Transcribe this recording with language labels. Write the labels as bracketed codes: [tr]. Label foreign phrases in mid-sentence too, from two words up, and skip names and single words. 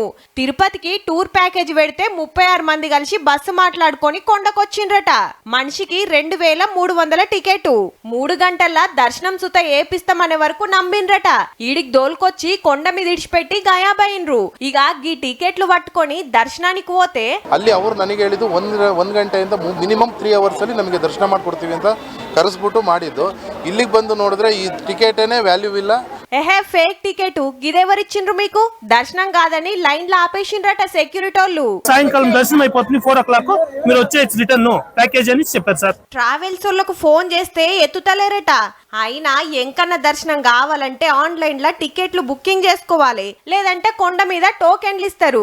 [te] తిరుపతికి [en] tour package [te] పెడితే 36 మంది కలిసి బస్సు మాట్లాడుకొని కొండకొచ్చిండ్రట. మనిషికి 2300 టికెట్. 3 గంటల దర్శనం సుత ఏపిస్తామనే వరకు నమ్మిండ్రట. ఈడికి దోల్కొచ్చి కొండ మీద ఇడిచిపెట్టి గాయాబైండ్రు. ఇక ఈ టికెట్లు పట్టుకొని దర్శనానికి పోతే [kn] ಅಲ್ಲಿ ಅವರು ನನಗೆ ಹೇಳಿದ್ದು ಒಂದು ಗಂಟೆಯಿಂದ [en] minimum 3 hours [kn] ಅಲ್ಲಿ ನಮಗೆ ದರ್ಶನ ಮಾಡ್ಕೊಡ್ತೀವಿ ಅಂತ ಕರೆಸ್ಬಿಟ್ಟು ಮಾಡಿದ್ದು. ಇಲ್ಲಿಗೆ ಬಂದು ನೋಡಿದ್ರೆ ಈ ಟಿಕೆಟೇನೇ ವ್ಯಾಲ್ಯೂ ಇಲ್ಲ. [en] fake ticket [te] గిదెవరిచ్చిండ్రు మీకు? దర్శనం కాదని లైన్ లో ఆపేసిండ్రట సెక్యూరిటీ వాళ్ళు. సాయంకాలం దర్శనం అయిపోతుంది 4 o'clock మీరు వచ్చేసి [en] return package [te] అని చెప్పారు సార్. ట్రావెల్స్ వాళ్ళకు ఫోన్ చేస్తే ఎత్తుతలేరట. అయినా ఎంకన్న దర్శనం కావాలంటే ఆన్లైన్ లో టికెట్లు బుకింగ్ చేసుకోవాలి, లేదంటే కొండ మీద టోకెన్లు ఇస్తారు.